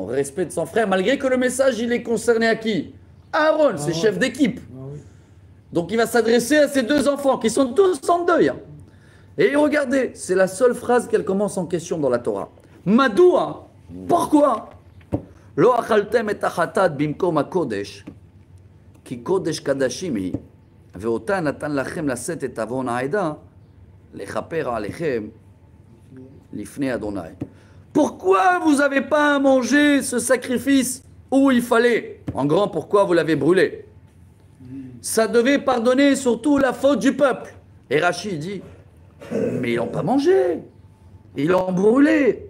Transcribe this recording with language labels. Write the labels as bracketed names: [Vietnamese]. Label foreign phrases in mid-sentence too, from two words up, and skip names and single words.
[French] Respect de son frère, malgré que le message, il est concerné à qui? Aaron, c'est chef d'équipe. Donc, il va s'adresser à ses 2 enfants, qui sont tous en deuil. Hein? Et regardez, c'est la seule phrase qu'elle commence en question dans la Torah. [Hebrew] Madoua, pourquoi? לא אכלתם את החטאת במקום הקודש כי קודש קדשים היא ואותה נתן לכם לשאת את עון העדה לכפר עליכם לפני ה. [French] Pourquoi vous n'avez pas mangé ce sacrifice où il fallait? En grand, pourquoi vous l'avez brûlé? Ça devait pardonner surtout la faute du peuple. Et Rachid dit, mais ils l'ont pas mangé, ils l'ont brûlé.